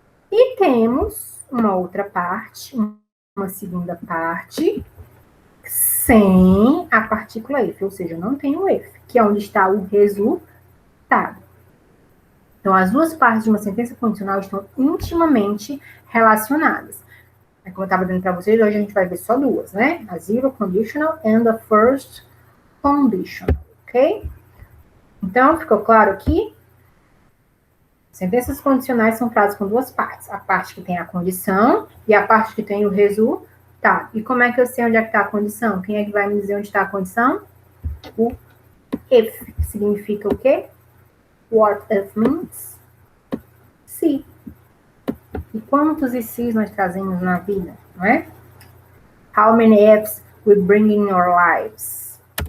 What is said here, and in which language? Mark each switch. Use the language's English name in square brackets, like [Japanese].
[Portuguese] E temos uma outra parte, uma segunda parte, sem a partícula if, ou seja, não tem o if, que é onde está o resultado. Então, as 2 partes de uma sentença condicional estão intimamente relacionadas. Como eu estava dizendo para vocês, hoje a gente vai ver só 2, né? [English] A zero conditional and a first conditional, ok? [Portuguese] Então, ficou claro aqui? Sentenças condicionais são frases com 2 partes. A parte que tem a condição e a parte que tem o resultado. E como é que eu sei onde é que está a condição? Quem é que vai me dizer onde está a condição? O if, que significa o quê? [English] What if means? [Portuguese] Se. E quantos e se's nós trazemos na vida, não é? [English] How many ifs we bring in your lives?